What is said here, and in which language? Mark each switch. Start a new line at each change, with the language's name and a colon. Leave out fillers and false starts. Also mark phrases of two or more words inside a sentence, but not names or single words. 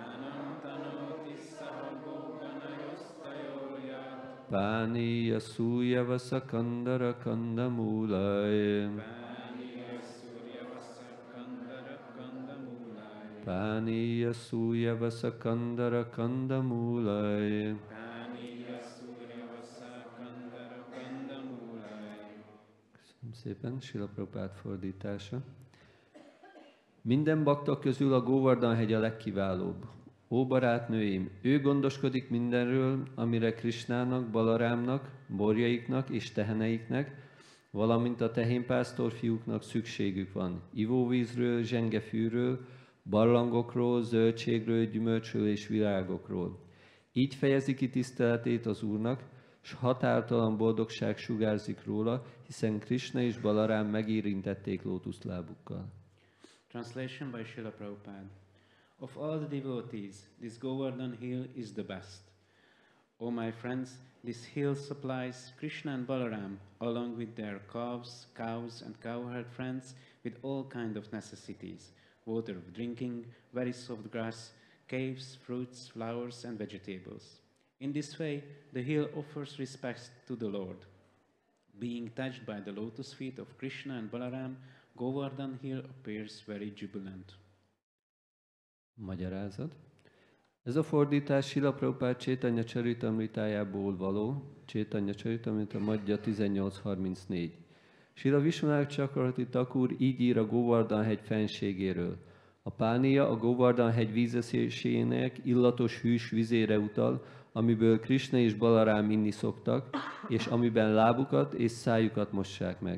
Sanskrit: Pāniya sūyavasa kandara kandamulai. Pāniya sūyavasa kandara kandamulai.
Hungarian: Köszönöm szépen, Srila Prabhupád fordítása. Minden bakta közül a Govardhan hegy a legkiválóbb. Ó barátnőim, ő gondoskodik mindenről, amire Krisnának, Balarámnak, borjaiknak és teheneiknek, valamint a tehénpásztor fiúknak szükségük van. Ivóvízről, zsengefűről, barlangokról, zöldségről, gyümölcsről és virágokról. Így fejezi ki tiszteletét az Úrnak, s határtalan boldogság sugárzik róla, hiszen Krisna és Balarám megérintették lótuszlábukkal.
English: Translation by Srila Prabhupada. Of all the devotees, this Govardhan hill is the best. O my friends, this hill supplies Krishna and Balaram, along with their calves, cows and cowherd friends, with all kind of necessities, water of drinking, very soft grass, caves, fruits, flowers and vegetables. In this way, the hill offers respects to the Lord. Being touched by the lotus feet of Krishna and Balaram, Govardhan hill appears very jubilant.
Hungarian: Magyarázat. Ez a fordítás Srila Prabhupád Chaitanya Charitamritájából való, Chaitanya Charitamrita Madhya 1834. Srila Vishwanath Chakravarti Thakur így ír a Govardhan hegy fenségéről. A pánia a Govardhan hegy vízeszésének illatos hűs vizére utal, amiből Krishna és Balarám inni szoktak, és amiben lábukat és szájukat mossák meg.